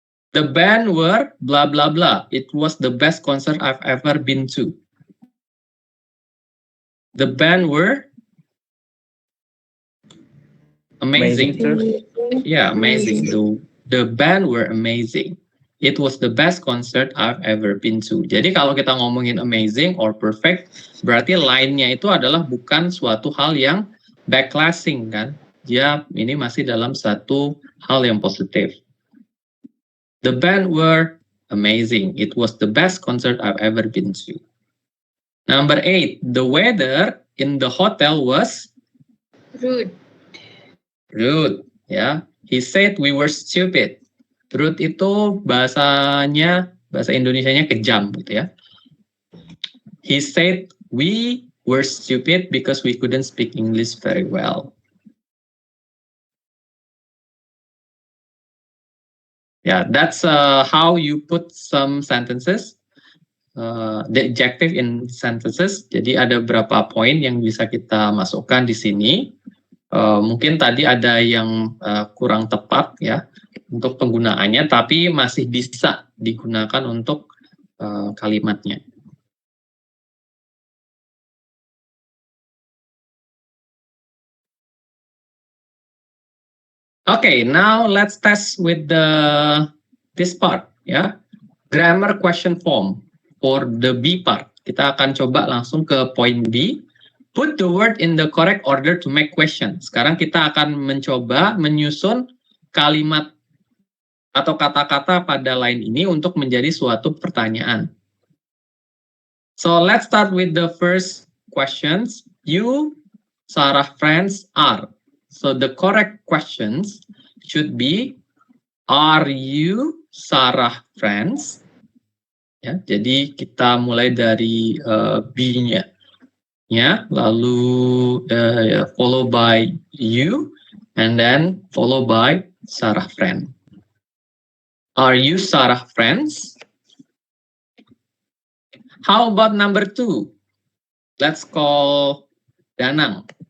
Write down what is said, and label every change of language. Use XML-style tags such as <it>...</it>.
<en>The band were blah blah blah. It was the best concert I've ever been to. The band were amazing. Yeah, amazing. The band were amazing. It was the best concert I've ever been to.</en> <id>Jadi kalau kita ngomongin</id> <en>amazing or perfect,</en> <id>berarti line-nya itu adalah bukan suatu hal yang backclassing kan. Dia ini masih dalam satu hal yang positif.</id> <en>The band were amazing. It was the best concert I've ever been to. Number 8, the weather in the hotel was Rude. rude.</en> <id>Ya,</id> <en>he said we were stupid.</en> <id>Rude itu bahasa Indonesianya kejam gitu ya.</id> <en>He said we were stupid because we couldn't speak English very well. Yeah, that's how you put some sentences, the adjective in sentences.</en> <id>Jadi ada beberapa poin yang bisa kita masukkan di sini. Mungkin tadi ada yang kurang tepat ya untuk penggunaannya, tapi masih bisa digunakan untuk kalimatnya.</id> <en>Okay, now let's test with this part ya. Grammar question form for the B part.</en> <id>Kita akan coba langsung ke poin B.</id> <en>Put the word in the correct order to make question.</en> <id>Sekarang kita akan mencoba menyusun kalimat atau kata-kata pada line ini untuk menjadi suatu pertanyaan.</id> <en>So let's start with the first questions. You, Sarah, friends are. So the correct questions should be, are you, Sarah, friends?</en> <id>Ya, jadi kita mulai dari B-nya. Ya, lalu</id> <en>follow by you, and then follow by Sarah, friend. Are you, Sarah, friends? How about number 2? Let's call Danang.</en>